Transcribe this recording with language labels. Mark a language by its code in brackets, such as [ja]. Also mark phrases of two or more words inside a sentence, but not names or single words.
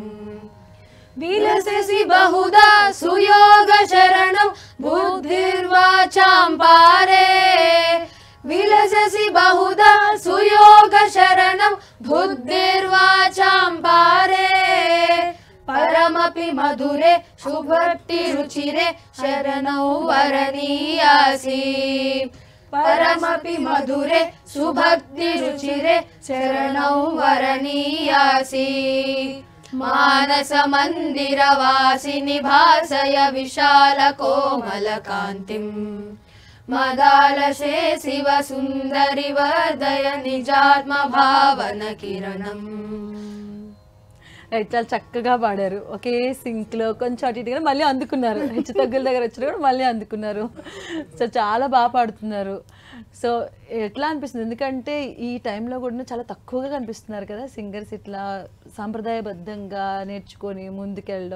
[sa] विलससि बहुधा सुयोग शरणं बुद्धिर्वाचां पारे विलससि बहुधा सुयोग शरणं बुद्धिर्वाचां पारे परमपि मधुरे सुभक्ति रुचिरे शरणौ वरणीयासि परमपि मधुरे सुभक्ति रुचिरे शरणौ वरणीयासि मानसमन्दिरवासिनि भासय विशाल कोमल कान्तिं मदालसे शिव सुन्दरि वर्धय निजात्म भावन किरणम्. [te] చాలా చక్కగా పాడారు. ఒకే సింక్లో కొంచెం అటు ఇటుగా మళ్ళీ అందుకున్నారు. హెచ్చు తగ్గుల దగ్గర వచ్చినా కూడా మళ్ళీ అందుకున్నారు. సో చాలా బాగా పాడుతున్నారు. సో ఎట్లా అనిపిస్తుంది? ఎందుకంటే ఈ టైంలో కూడా చాలా తక్కువగా కనిపిస్తున్నారు కదా సింగర్స్ ఇట్లా సాంప్రదాయబద్ధంగా నేర్చుకొని ముందుకెళ్ళడం.